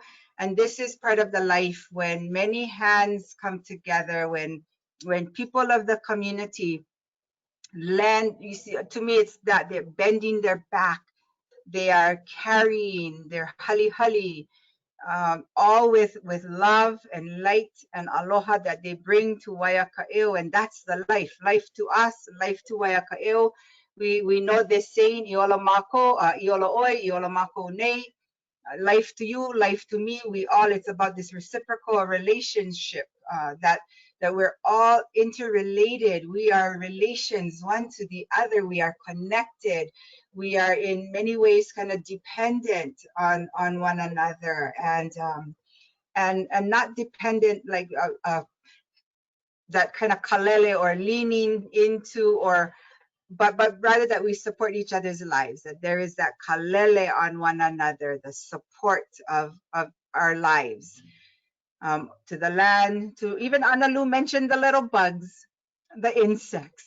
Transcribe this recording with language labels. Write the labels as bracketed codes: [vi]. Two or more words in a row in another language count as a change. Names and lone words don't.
[en] And this is part of the life when many hands come together, when people of the community lend, you see, to me it's that they're bending their back, they are carrying their hali, all with love and light and aloha that they bring to Waiaka'eu. And that's the life to us, life to Waiaka'eu. We know this saying, [haw] I ola mako, I ola oi, I ola mako nei, [en] life to you, life to me. We all, it's about this reciprocal relationship, that we're all interrelated. We are relations one to the other. We are connected. We are in many ways kind of dependent on one another, and not dependent like that kind of kalele or leaning into, or but rather that we support each other's lives, that there is that kalele on one another, the support of our lives, to the land, to even Analu mentioned the little bugs, the insects.